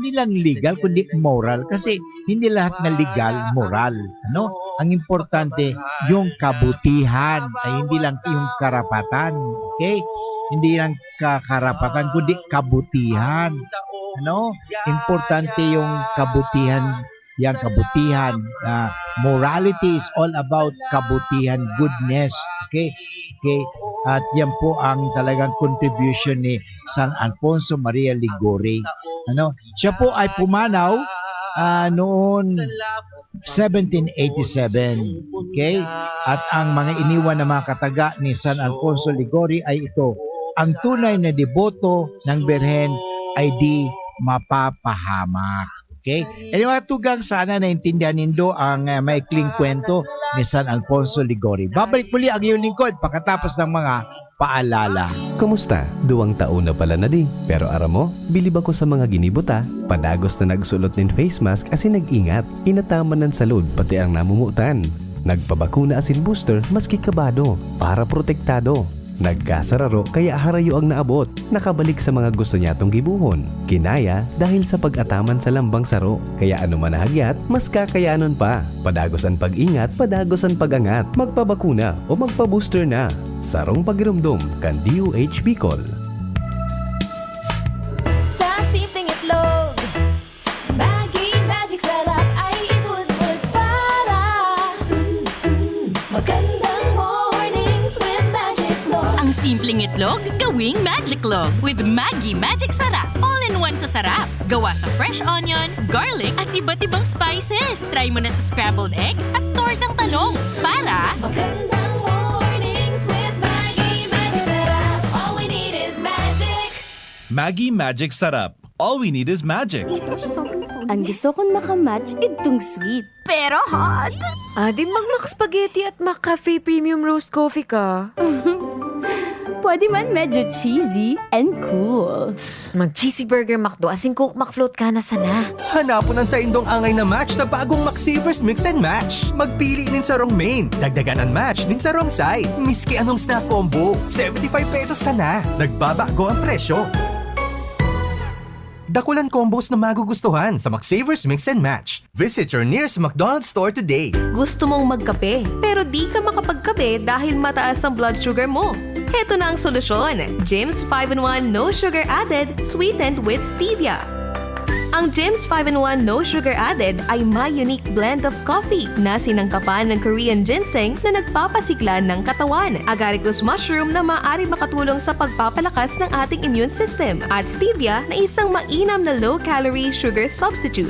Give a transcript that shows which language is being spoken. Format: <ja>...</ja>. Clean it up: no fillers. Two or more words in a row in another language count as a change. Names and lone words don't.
<tl>Hindi lang legal, kundi moral. Kasi hindi lahat na legal, moral. Ang importante, yung kabutihan, ay hindi lang yung karapatan. Okay? Hindi lang karapatan, kundi kabutihan. Importante yung kabutihan. Yang kabutihan.</tl> <en>Morality is all about kabutihan, goodness. Okay?</en> <tl>At yan po ang talagang contribution ni San Alfonso Maria Ligori. Siya po ay pumanaw noon 1787. Okay? At ang mga iniwan na mga kataga ni San Alfonso Ligori ay ito. Ang tunay na deboto ng Birhen ay di mapapahamak. Okay? Mga tugang, sana naintindihan nindo ang maikling kwento ni San Alfonso Ligori. Babalik muli ang iyong lingkod pagkatapos ng mga paalala.</tl> <bik>Kumusta? 2 taon na pala na di. Pero aram mo, bilib ako sa mga ginibuta. Padagos na nagsulot ng face mask kasi nag-ingat. Inataman ng salud pati ang namumutan. Nagpabakuna asin booster maski kabado para protektado. Nagkasararo kaya harayo ang naabot. Nakabalik sa mga gusto niya tong gibuhon. Kinaya dahil sa pag-ataman sa lambang saro. Kaya ano man nahagyat, mas kakayanon pa. Padagos ang pag-ingat, padagos ang pag-angat. Magpabakuna o magpa-booster na. Sarong pagirumdum kan DOH Bicol.</bik> <tl>Sa simpleng itlog, Maggi Magic Sarap ay ibudbud para magandang mornings with Magic Log. Ang simpleng itlog, gawing Magic Log with Maggi Magic Sarap. All-in-one sa sarap. Gawa sa</tl> <en>fresh onion, garlic</en> <tl>at iba't ibang spices. Try mo na sa</tl> <en>scrambled egg</en> <tl>at tortang talong para Magandang mornings with Maggi Magic Sarap.</tl> <en>All we need is magic. Maggi Magic Sarap. All we need is magic.</en> <tl>Ang gusto kong makamatch itong sweet. Pero hot.</tl> <bik>Di mag-Mac Spaghetti at Mac Cafe Premium Roast Coffee ka. Pwede man medyo</bik> <en>cheesy and cool.</en> <bik>Mag-</bik> <en>cheesy burger</en> <bik>McDo asing Coke McFloat ka na sana. Hanapunan sa indong angay na match na bagong McSavers Mix and Match. Magpili din sa wrong main, dagdagan ang match din sa wrong side. Miski anong snack combo, 75 pesos sana. Nagbabago ang presyo. Dakulan combos na magugustuhan sa McSavers Mix and Match.</bik> <en>Visit your nearest McDonald's store today.</en> <tl>Gusto mong magkape, pero di ka makapagkape dahil mataas ang blood sugar mo. Heto na ang solusyon.</tl> <en>Jim's 5-in-1 No Sugar Added, sweetened with stevia.</en> <tl>Ang Jim's 5-in-1 No Sugar Added ay may</tl> <en>unique blend of coffee</en> <tl>na sinangkapan ng Korean ginseng na nagpapasigla ng katawan, agaricus mushroom na maaari makatulong sa pagpapalakas ng ating</tl> <en>immune system,</en> <tl>at stevia na isang mainam na</tl> <en>low-calorie sugar substitute.</en>